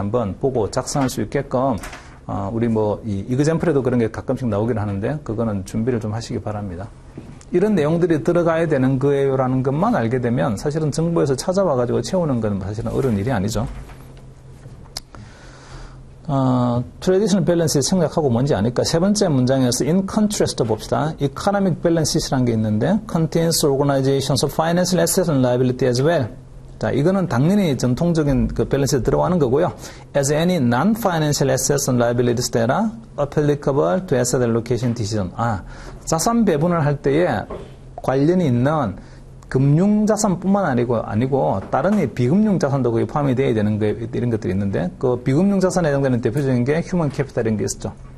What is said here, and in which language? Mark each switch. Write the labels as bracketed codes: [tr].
[ko] 한번 보고 작성할 수 있게끔 우리 이그젠플에도 그런 게 가끔씩 나오긴 하는데 그거는 준비를 좀 하시기 바랍니다. 이런 내용들이 들어가야 되는 거예요라는 것만 알게 되면 사실은 정부에서 찾아와가지고 채우는 건 사실은 어려운 일이 아니죠. 트레디셔널 밸런스 생각하고 뭔지 아니까 세 번째 문장에서 [en] in contrast [ko] 봅시다. [en] economic balance [ko] 라는 게 있는데 [en] contains organizations of financial assets and liability as well. [ko] 자, 이거는 당연히 전통적인 그 밸런스에 들어가는 거고요. [en] As any non-financial assets and liabilities that are applicable to asset allocation decision. [ko] 자산 배분을 할 때에 관련이 있는 금융자산뿐만 아니고 다른 비금융 자산도 거기 포함이 되어야 되는 거 이런 것들이 있는데 그 비금융 자산에 해당되는 대표적인 게 휴먼 캐피탈인 게 있었죠.